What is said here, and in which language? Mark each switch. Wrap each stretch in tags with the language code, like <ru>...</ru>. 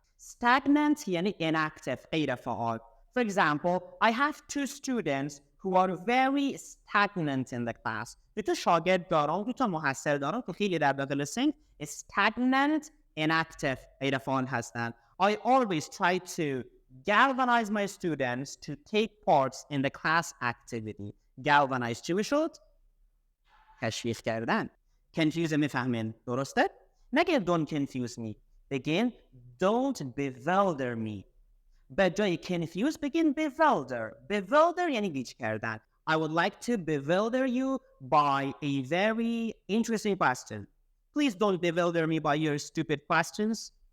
<fa>Stagnant یعنی inactive غیر فعال.</fa> <en>For example, I have 2 students who are very stagnant in the class.</en> <fa>2 شاگرد دارم، 2 محصل دارم که خیلی در داخل سنگ stagnant, inactive غیر فعال هستند.</fa> <en>I always try to galvanize my students to take parts in the class activity.</en> <fa>Galvanize چی میشد؟ تشویق کردن.</fa> <en>Confuse</en> <fa>میفهمین درسته؟ نگه</fa> <en>don't confuse me.</en> <fa>بگین</fa> <en>don't bewilder me.</en> <fa>به جای confuse بگین bewilder یعنی گیج کردن.</fa> <en>I would like to bewilder you by a very interesting question. Please don't bewilder me by your stupid questions.</en>